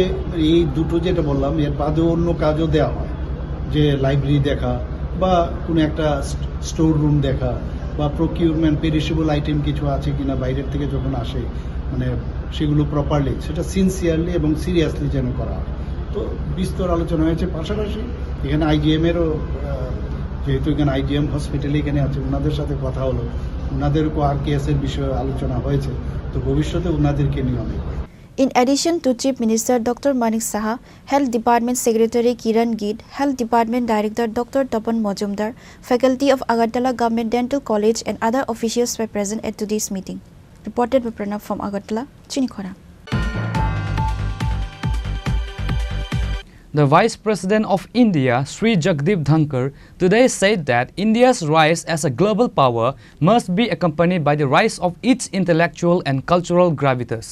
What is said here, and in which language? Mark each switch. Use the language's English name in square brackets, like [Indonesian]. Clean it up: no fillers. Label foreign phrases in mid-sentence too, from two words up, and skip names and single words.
[Bangla] এই দুটো যেটা বললাম এর বাদেও অন্য কাজও দেওয়া হয় যে লাইব্রেরি দেখা বা কোনো একটা [English] store room [Bangla] দেখা বা [English] procurement perishable item [Bangla] কিছু আছে কিনা বাইরের থেকে যখন আসে মানে সেগুলো প্রপারলি সেটা সিনসিয়ারলি এবং সিরিয়াসলি যেন করা হয় তো বিস্তর আলোচনা হয়েছে পাশাপাশি এখানে আইজিএমেরও যেহেতু এখানে আইজিএম হসপিটালে এখানে আছে ওনাদের সাথে কথা হলো ওনাদেরকেও আর কেসের বিষয়ে আলোচনা হয়েছে তো ভবিষ্যতে ওনাদেরকে নিয়ে অনেক [English] In addition to Chief Minister Dr. Manik Saha, Health Department Secretary Kiran Gid, Health Department Director Dr. Tapan Mojumdar, faculty of Agartala Government Dental College and other officials were present at today's meeting. Reported by Pranav from Agartala, Chini Khorang. The Vice President of India, Sri Jagdeep Dhankar, today said that India's rise as a global power must be accompanied by the rise of its intellectual and cultural gravitas.